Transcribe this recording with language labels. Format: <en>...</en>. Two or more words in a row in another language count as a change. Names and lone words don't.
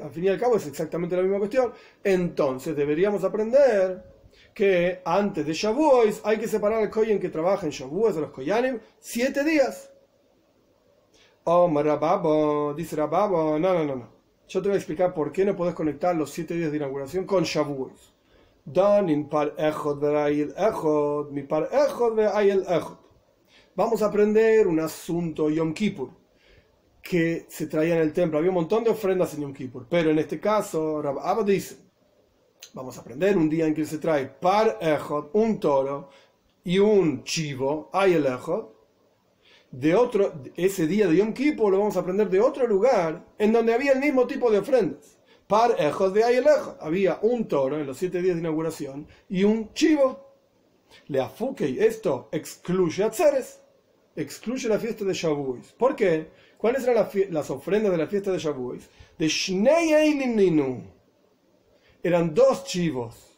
<es>Al fin y al cabo es exactamente la misma cuestión. Entonces deberíamos aprender que antes de Shavuos hay que separar al Kohen que trabaja en Shavuos de los Koyanim 7 días. Oh, Rababo, dice Rababo, no. Yo te voy a explicar por qué no podés conectar los 7 días de inauguración con Shavuos.</es> <he>דן פר אחד ואיל אחד, מי פר אחד ואיל אחד.</he> <es>Vamos a aprender un asunto Yom Kippur que se traía en el templo. Había un montón de ofrendas en Yom Kippur, pero en este caso Rab Abba dice, vamos a aprender un día en que se trae</es> <he>פר אחד,</he> <es>un toro y un chivo,</es> <he>איל אחד.</he> <es>Ese día de Yom Kippur lo vamos a aprender de otro lugar en donde había el mismo tipo de ofrendas.</es> <he>פר אחד ואיל אחד.</he> <es>Había un toro en los 7 días de inauguración y un chivo.</es> <arc>לאפוקי,</arc> <es>esto excluye a Tzeres, excluye la fiesta de Shavuos. ¿Por qué? ¿Cuáles eran las ofrendas de la fiesta de Shavuos?</es> <arc>ד שני אילים נינהו.</arc> <es>Eran 2 chivos.</es>